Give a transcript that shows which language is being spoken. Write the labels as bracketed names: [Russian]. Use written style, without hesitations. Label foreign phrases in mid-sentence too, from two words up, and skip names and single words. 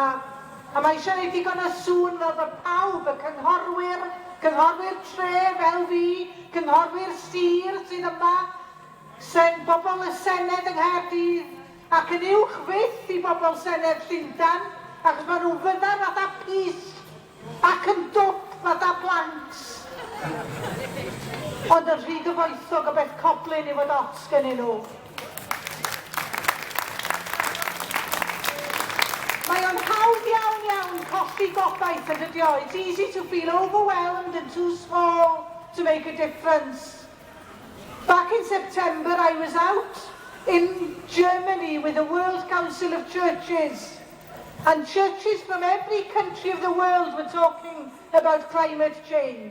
[Welsh] A mae eisiau gwneud digon o sŵn fel bod pawb, y cyngorwyr tre fel fi, cyngorwyr sir sydd yma, bobl y Senedd yng Nghaerdydd, ac yn uwch fyth i bobl Senedd Llundain, achos maen nhw'n fyddar fatha pys ac yn dwp fatha blanks. Ond yn rhy gyfoethog o beth coblyn i fod ots gennyn nhw. Mae o'n hawdd iawn colli gobaith yn dydi o. [English] It's easy to feel overwhelmed and too small to make a difference. Back in September, I was out in Germany with the World Council of Churches, and churches from every country of the world were talking about climate change.